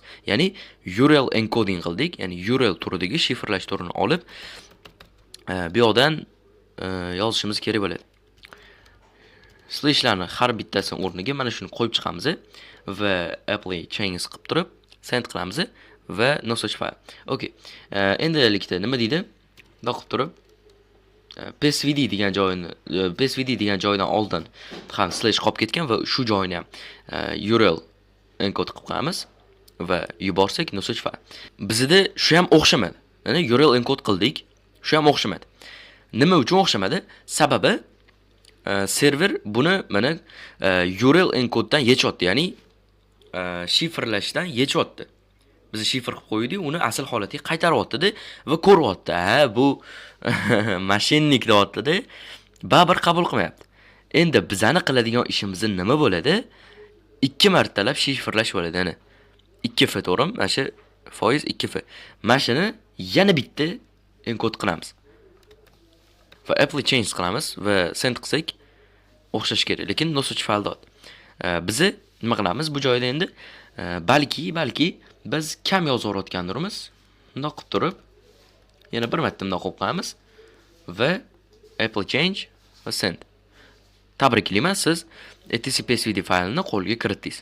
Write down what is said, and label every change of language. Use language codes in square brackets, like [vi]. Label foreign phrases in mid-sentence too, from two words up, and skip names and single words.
[uz] Ya'ni [en] URL encoding [uz] qildik, ya'ni URL turidagi shifrlash turini olib bu yerdan yozishimiz kerak bo'ladi. Slashlarni har bittasini o'rniga mana shuni qo'yib chiqamiz va [en] apply changes [uz] qilib turib send qilamiz va [en] no such file. [uz] Okay. Endilikda nima deydi? Bunday qilib turib psvd degan joydan oldin ham slash qolib ketgan va shu joyni ham [en] URL encode [uz] qilib qo'yamiz va yuborsak [en] no such file. [uz] Bizda shu ham o'xshamadi. Ya'ni [en] URL encode [uz] qildik, shu ham o'xshamadi. Nima uchun o'xshamadi? Sababi server buni mana [en] URL encodedan [uz] yechyapti, ya'ni shifrlashdan yechyapti. Biz shifr qilib qo'ydik, uni asl holatiga qaytaryapti-da va ko'ryapti. Ha, bu mashinnik deyapti-da. Baribir qabul qilmayapti. Endi bizani qiladigan ishimiz nima bo'ladi? 2 martalab shifrlash bo'ladi, ana. 2f to'g'rimi? Mana shu foiz 2f. Mana shuni yana bitta enkod qilamiz. Va [en] Apple change [uz] qilamiz va send qilsak o'xshash kerak, lekin [en] no such file dot. [uz] Bizni nima qilamiz bu joyda endi? Balki biz kam yozaverayotgandirmiz. Bundoq qilib turib, yana bir marta bundoq qilib qo'yamiz va [en] Apple change [uz] va send. Tabriklayman, siz etc.psvd faylini qo'lga kiritdingiz.